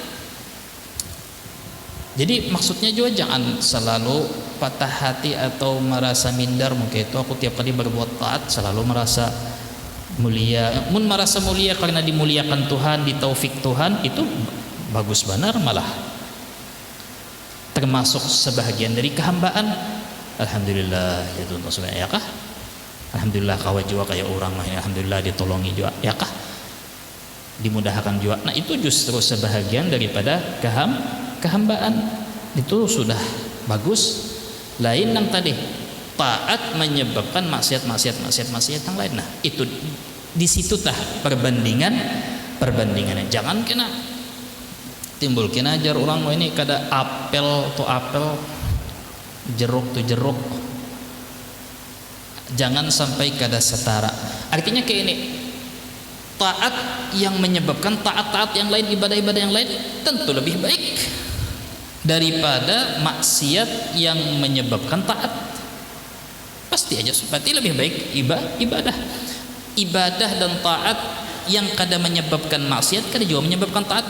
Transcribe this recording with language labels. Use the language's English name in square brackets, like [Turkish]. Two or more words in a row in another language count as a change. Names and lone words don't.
[Indonesian] Jadi maksudnya juga jangan selalu patah hati atau merasa minder, mungkin itu aku tiap kali berbuat taat selalu merasa mulia. [Banjar] Mun merasa mulia karena dimuliakan Tuhan, ditaufik Tuhan, itu bagus benar, malah termasuk sebahagian dari kehambaan. Alhamdulillah ya Tuhan ya kah? Alhamdulillah kawan juga kayak orang mah, alhamdulillah ditolongi juga ya kah? Dimudahkan juga. [Indonesian] Nah, itu justru sebahagian daripada kehambaan. Itu sudah bagus. Lain yang tadi taat menyebabkan maksiat yang lain. Nah, itu di situ tah perbandingannya. [Banjar] Jangan kena timbul kena ajar orang ini kada apel jeruk tu jeruk, jangan sampai kada setara. [Indonesian] Artinya kayak ini, taat yang menyebabkan taat yang lain, ibadah-ibadah yang lain tentu lebih baik daripada maksiat yang menyebabkan taat. [Banjar] Pasti aja seperti lebih baik ibadah dan taat yang kada menyebabkan maksiat, kada juga menyebabkan taat.